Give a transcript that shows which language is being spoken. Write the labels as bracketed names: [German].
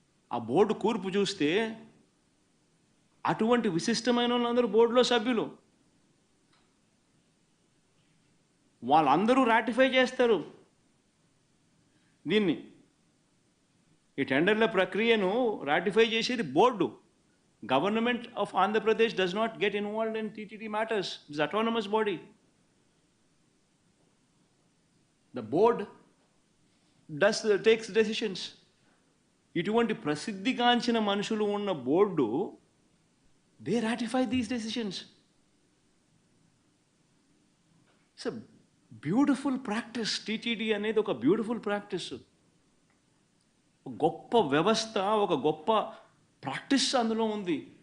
[Telugu] ఆ బోర్డు కూర్పు చూస్తే అటువంటి విశిష్టమైన వాళ్ళందరూ బోర్డులో సభ్యులు. వాళ్ళందరూ రాటిఫై చేస్తారు దీన్ని. ఈ టెండర్ల ప్రక్రియను రాటిఫై చేసేది board. [English] Government of Andhra Pradesh does not get involved in TTD matters. It's autonomous body. The board takes decisions. [Telugu] ఇటువంటి ప్రసిద్ధిగాంచిన మనుషులు ఉన్న board [English] They ratify these decisions. It's a beautiful practice. [Telugu] TTD అనేది ఒక బ్యూటిఫుల్ ప్రాక్టీస్, గొప్ప వ్యవస్థ, ఒక గొప్ప ప్రాక్టీస్ అందులో ఉంది.